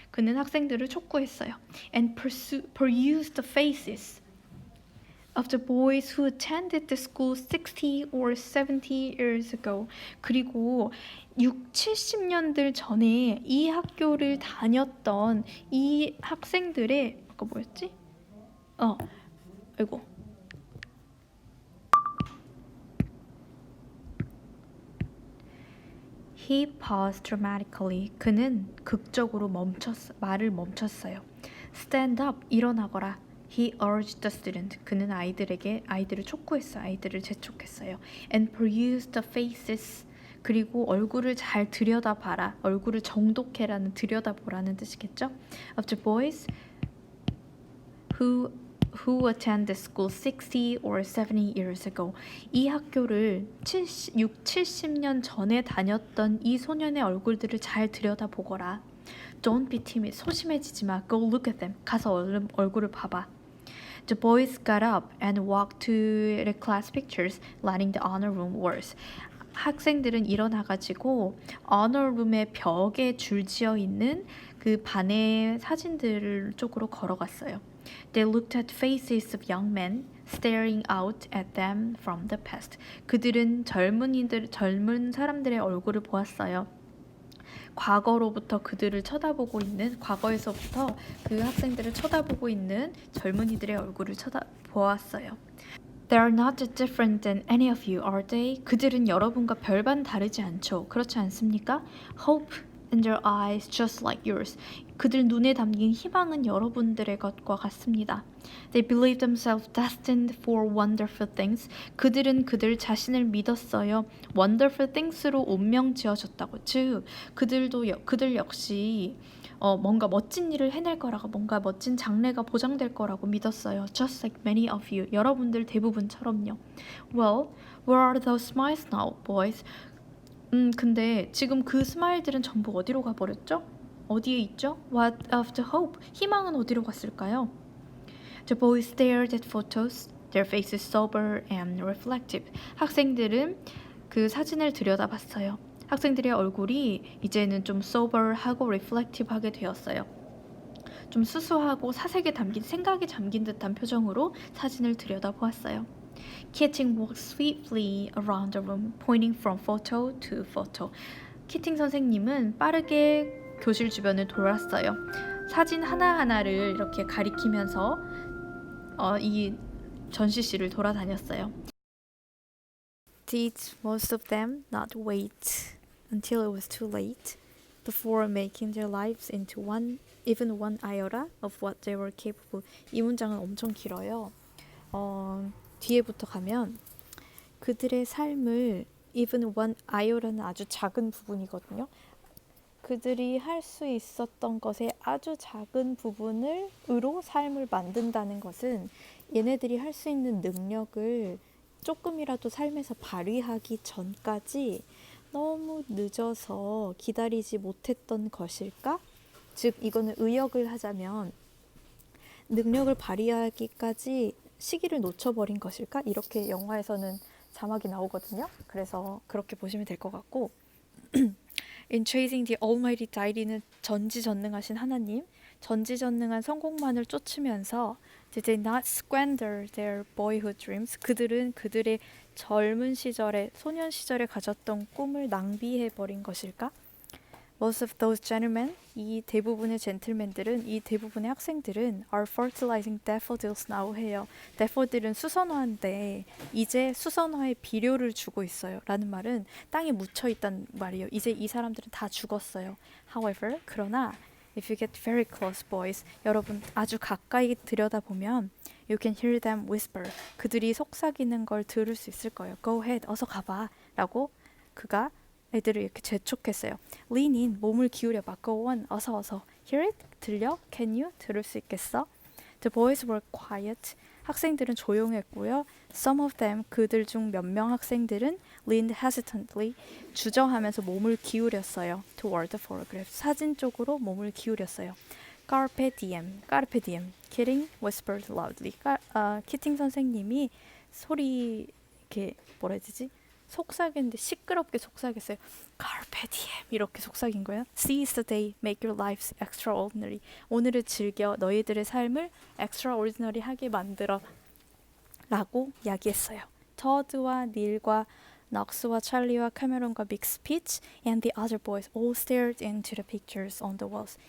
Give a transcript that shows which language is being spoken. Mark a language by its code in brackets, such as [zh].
[ko] 그는 학생들을 촉구했어요. [en] And perused the faces. of the boys who attended the school 60 or 70 years ago. [ko] 그리고 6, 70년들 전에 이 학교를 다녔던 이 학생들의 아까 뭐였지? 아이고. [en] He paused dramatically. [ko] 그는 극적으로 말을 멈췄어요. [en] Stand up, [ko] 일어나거라. [en] He urged the student. [ko] 그는 아이들을 촉구했어요. 아이들을 재촉했어요. [en] And peruse the faces. [ko] 그리고 얼굴을 잘 들여다봐라. 얼굴을 정독해라는 들여다보라는 뜻이겠죠? [en] Of the boys who attend the school 60 or 70 years ago. [ko] 이 학교를 6, 70년 전에 다녔던 이 소년의 얼굴들을 잘 들여다보거라. [en] Don't be timid. [ko] 소심해지지 마. [en] Go look at them. [ko] 가서 얼굴을 봐봐. [en] The boys got up and walked to the class pictures, lining the honor room walls. [ko] 학생들은 일어나가지고 honor room의 벽에 줄지어 있는 그 반의 사진들 쪽으로 걸어갔어요. [en] They looked at faces of young men staring out at them from the past. [ko] 그들은 젊은 사람들의 얼굴을 보았어요. 과거로부터 그들을 쳐다보고 있는 과거에서부터 그 학생들을 쳐다보고 있는 젊은이들의 얼굴을 보았어요. [en] They are not different than any of you, are they? [ko] 그들은 여러분과 별반 다르지 않죠. 그렇지 않습니까? [en] Hope in their eyes just like yours. [ko] 그들 눈에 담긴 희망은 여러분들의 것과 같습니다. [en] They believe themselves destined for wonderful things. [ko] 그들은 그들 자신을 믿었어요. [en] Wonderful things [ko] 로 운명 지어졌다고. 즉, 그들 역시 뭔가 멋진 일을 해낼 거라고, 뭔가 멋진 장래가 보장될 거라고 믿었어요. [en] Just like many of you. [ko] 여러분들 대부분처럼요. [en] Well, where are those smiles now, boys? [ko] 근데 지금 그 스마일들은 전부 어디로 가버렸죠? 어디에 있죠? [en] What of the hope? [ko] 희망은 어디로 갔을까요? [en] The boys stared at photos, their faces sober and reflective. [ko] 학생들은 그 사진을 들여다봤어요. 학생들의 얼굴이 이제는 좀 sober하고 reflective하게 되었어요. 좀 수수하고 사색에 담긴 생각에 잠긴 듯한 표정으로 사진을 들여다보았어요. [en] Keating walked swiftly around the room, pointing from photo to photo. [ko] 키팅 선생님은 빠르게 교실 주변을 돌았어요. 사진 하나하나를 이렇게 가리키면서 이 전시실을 돌아다녔어요. [en] Did most of them not wait until it was too late before making their lives into even one iota of what they were capable? [ko] 이 문장은 엄청 길어요. 뒤에부터 가면 그들의 삶을 [en] even one iota [ko] 는 아주 작은 부분이거든요. 그들이 할 수 있었던 것의 아주 작은 부분으로 삶을 만든다는 것은 얘네들이 할 수 있는 능력을 조금이라도 삶에서 발휘하기 전까지 너무 늦어서 기다리지 못했던 것일까? 즉 이거는 의역을 하자면 능력을 발휘하기까지 시기를 놓쳐버린 것일까? 이렇게 영화에서는 자막이 나오거든요. 그래서 그렇게 보시면 될 것 같고 [en] In chasing the Almighty Deity [ko] 는 전지전능하신 하나님, 전지전능한 성공만을 쫓으면서 [en] Did they not squander their boyhood dreams? [ko] 그들은 그들의 젊은 시절에, 소년 시절에 가졌던 꿈을 낭비해버린 것일까? [en] Most of those gentlemen, [ko] 이 대부분의 젠틀맨들은, 이 대부분의 학생들은 [en] are fertilizing daffodils now [ko] 해요. daffodil은 수선화인데 이제 수선화에 비료를 주고 있어요. 라는 말은 땅에 묻혀있단 말이에요. 이제 이 사람들은 다 죽었어요. [en] However, [ko] 그러나 [en] if you get very close, boys, [ko] 여러분 아주 가까이 들여다보면 [en] you can hear them whisper. [ko] 그들이 속삭이는 걸 들을 수 있을 거예요. [en] Go ahead, [ko] 어서 가봐. 라고 그가 애들을 이렇게 재촉했어요. [en] Lean in, [ko] 몸을 기울여봐. [en] Go on, [ko] 어서. [en] Hear it? [ko] 들려? [en] Can you? [ko] 들을 수 있겠어? [en] The boys were quiet. [ko] 학생들은 조용했고요. [en] Some of them, [ko] 그들 중 몇 명 학생들은 [en] leaned hesitantly, [ko] 주저하면서 몸을 기울였어요. [en] Toward the photograph, [ko] 사진 쪽으로 몸을 기울였어요. [la] Carpe diem, carpe diem. [en] Keating whispered loudly. [ko] 키팅 선생님이 소리 이렇게 뭐라 해야 되지? 속삭였는데 시끄럽게 속삭였어요. Carpe diem 이렇게 속삭인 거예요. [en] Seize the day, make your lives extraordinary. [ko] 오늘을 즐겨 너희들의 삶을 extraordinary 하게 만들어. 라고 이야기했어요. 터드와 닐과 넉스와 찰리와 캐메론과 빅 스피치 [en] and the other boys all stared into the pictures on the walls.